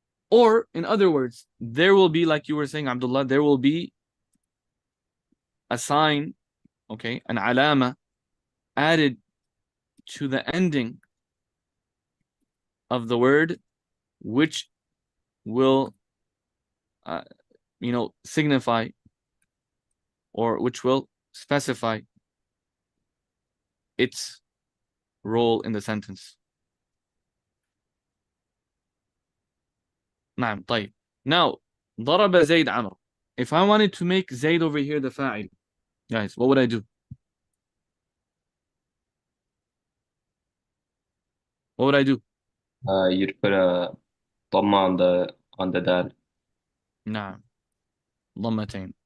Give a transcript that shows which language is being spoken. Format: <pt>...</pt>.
<en>Or in other words, there will be, like you were saying, Abdullah, there will be a sign, okay, an alama added to the ending of the word, which will, signify, or which will specify its role in the sentence.</en> <ar>نعم. طيب. Now, ضرب زيد عمرو.</ar> <en>If I wanted to make Zayd over here the fa'il, guys, what would I do? What would I do? You'd put a dhamma on the dal.</en> <ar>نعم. ضمتين.</ar>